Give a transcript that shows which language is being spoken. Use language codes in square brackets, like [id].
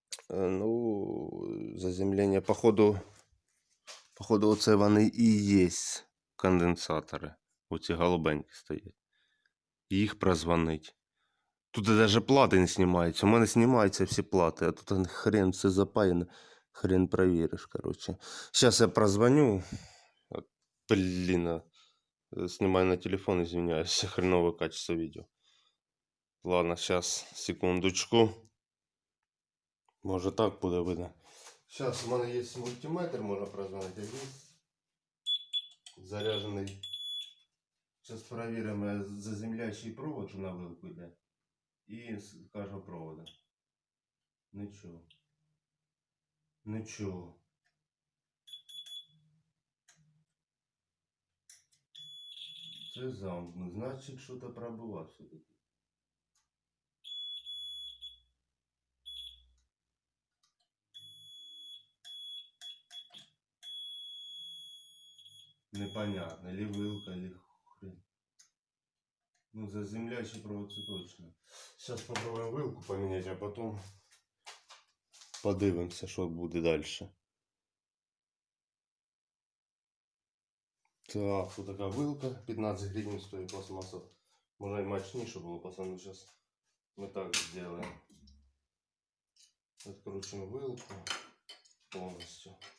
[uk] Ну, заземлення, походу, оце вони і є конденсатори. Оці голубенькі стоять. Їх прозвонить. Тут навіть плати не знімаються. У мене знімаються всі плати, а тут хрен все запаяно. [ru] Хрен проверишь, короче. Сейчас я прозвоню. Блин, снимаю на телефон, извиняюсь. Хреновое качество видео. Ладно, сейчас, секундочку. [uk] Може так буде видно. Сейчас у мене є мультиметр, можна прозвонити. [ru] Заряженный. Сейчас проверим заземляющий провод, что на вилку йде. [uk] І з кожного провода. Нічого. Нічого. Це замкнуто. Значить, що-то пробивав все-таки. [ru] Непонятно. Или вилка, или хрен. Ну, заземляющий провод це точно. Сейчас попробуем вилку поменять, а потом [uk] Подивимося, що буде далі. Так, тут така вилка, 15 гривень стоїть пластмаса. Може і мощніше було, пацаны, зараз ми так зробимо. Откручуємо вилку повністю.